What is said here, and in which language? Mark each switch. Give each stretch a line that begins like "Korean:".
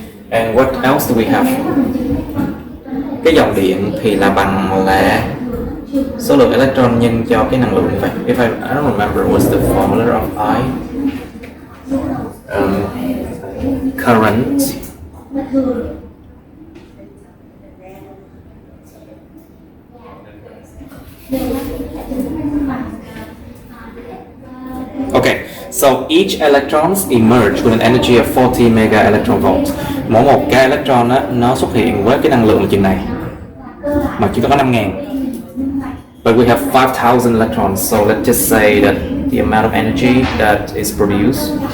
English: And what else do we have?
Vietnamese: Cái dòng điện thì là bằng là số lượng electron nhân cho cái năng lượng như vậy.
English: If I don't remember what's the formula of I. Current Okay, so each electrons emerge with an energy of 40 mega electron volts.
Vietnamese: Mỗi một cái electron á, nó xuất hiện với cái năng lượng là chừng này, mà chỉ có 5.000.
English: But we have 5,000 electrons, so let's just say that the amount of energy that is produced.